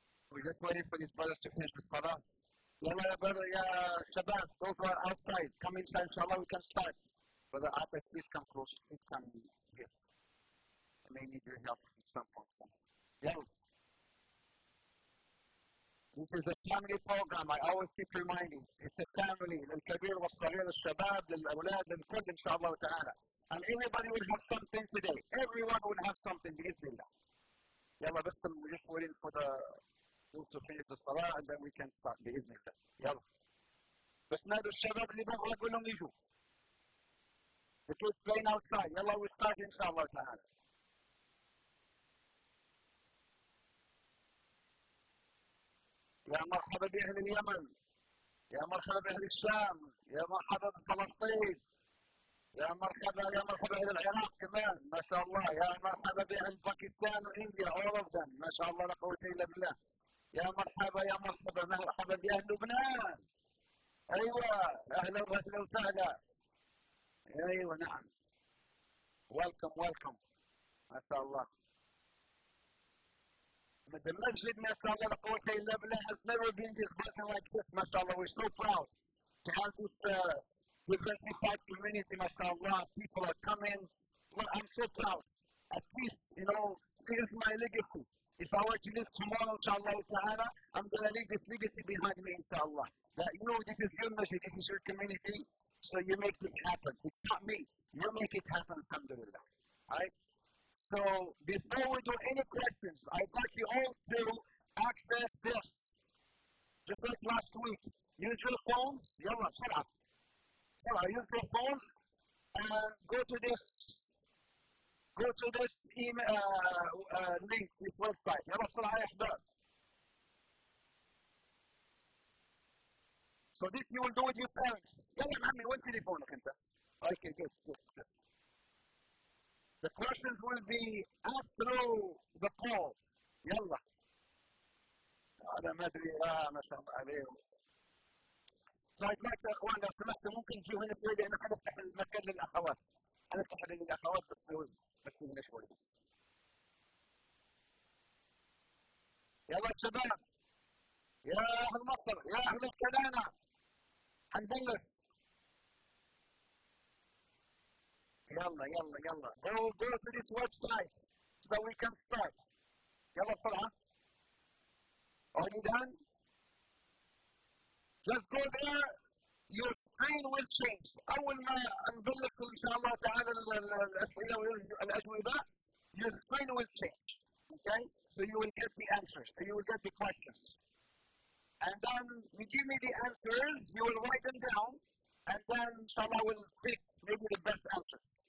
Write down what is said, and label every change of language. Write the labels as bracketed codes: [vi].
[en] We're just waiting for these brothers to finish the salah. [ar] يلا يا [en] brother [ar] يا شباب, [en] those who are outside, come inside, inshallah we can start. Brother Abed, please come close. Please come here. I may need your help at some point. [ar] يلا. [en] This is a family program. I always keep reminding. It's a family. [ar] للكبير والصغير, للشباب, للأولاد, للكل إن شاء الله تعالى. [en] And everybody will have something today. Everyone will have something [ar] بإذن الله. يلا بس [en] we're just waiting for the those to finish the salah and then we can start [ar] بإذن الله. يلا. بس نادوا الشباب اللي بغوا أقول لهم يجوا. [en] The kids playing outside. [ar] يلا [en] we start [ar] إن شاء الله تعالى. يا مرحبا بأهل اليمن. يا مرحبا بأهل الشام. يا مرحبا بفلسطين. يا مرحبا بأهل العراق كمان ما شاء الله. يا مرحبا بأهل باكستان وإنديا [en] all of them [ar] ما شاء الله لا قوة إلا بالله. يا مرحبا بأهل لبنان. أيوة أهلا وسهلا. أيوة نعم. [en] welcome [ar] ما شاء الله. [en] The masjid [ar] ما شاء الله لا قوة إلا بالله [en] has never been this blessing like this [ar] ما شاء الله. [en] We're so proud to have this diversified community [ar] ما شاء الله. [en] People are coming. Well, I'm so proud. At least, this is my legacy. If I were to live tomorrow, inshallah ta'ala, I'm going to leave this legacy behind me, inshallah. That, this is your masjid, this is your community, so you make this happen. It's not me. You make it happen, alhamdulillah. Alright? So, before we do any questions, I'd like you all to access this. Just like last week. Use your phones. Yalla, shut use your phones and go to this email link, this website. [ar] يلا بسرعة يا أحباب. [en] So this you will do with your parents. [ar] يلا يا عمي وين تليفونك أنت؟ [en] Okay, good. The questions will be asked through the call. [ar] يلا. هذا ما أدري ما شاء الله عليه. [en] So I'd like [ar] يا إخوان لو سمحتوا ممكن تجوا هنا شوي لأن حنفتح المكان للأخوات. حنفتح للأخوات بس هنا شوي بس. يلا الشباب. يا أهل مصر. يا أهل الكلانة. حنبلش. يلا. [en] Go to this website so we can start. [ar] يلا بسرعة. [en] Are you done? Just go there. Your screen will change. [ar] أول ما نبلش إن شاء الله تعالى الأسئلة والأجوبة, [en] your screen will change. Okay? So you will get the answers. You will get the questions. And then you give me the answers. You will write them down. And then inshallah we'll pick maybe the best answer.